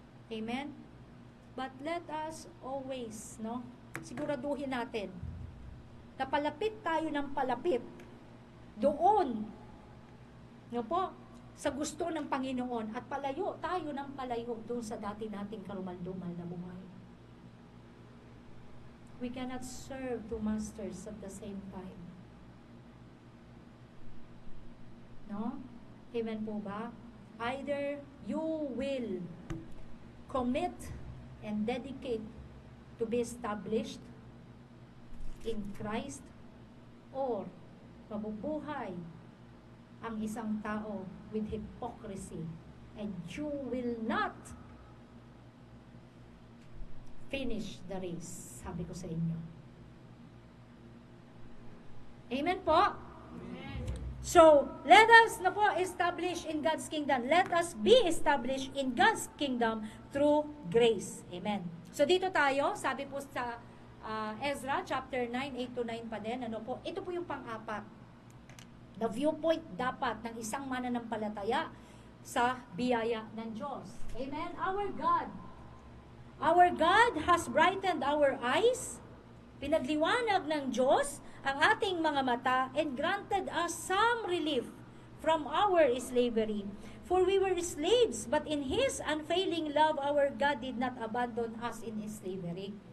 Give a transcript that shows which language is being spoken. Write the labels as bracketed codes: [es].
[tl] Amen? [en] But let us always, [tl] siguraduhin natin na palapit tayo ng palapit doon, sa gusto ng Panginoon at palayo tayo ng palayo doon sa dati nating karumal-dumal na buhay. [en] We cannot serve two masters at the same time. No? [tl] Amen po ba? [en] Either you will commit and dedicate to be established in Christ, or [tl] mabubuhay ang isang tao [en] with hypocrisy, and you will not finish the race. [tl] Sabi ko sa inyo. [en] Amen po? Amen. So, let us establish in God's kingdom. Let us be established in God's kingdom through grace. [tl] Amen. So, dito tayo, sabi po sa Ezra, chapter 9, 8-9 pa din. Ito po yung pang-apat. [en] The viewpoint [tl] dapat ng isang mananampalataya sa biyaya ng Diyos. Amen? [en] Our God has brightened our eyes. [tl] Pinagliwanag ng Diyos ang ating mga mata [en] and granted us some relief from our slavery. For we were slaves, but in His unfailing love, our God did not abandon us in slavery.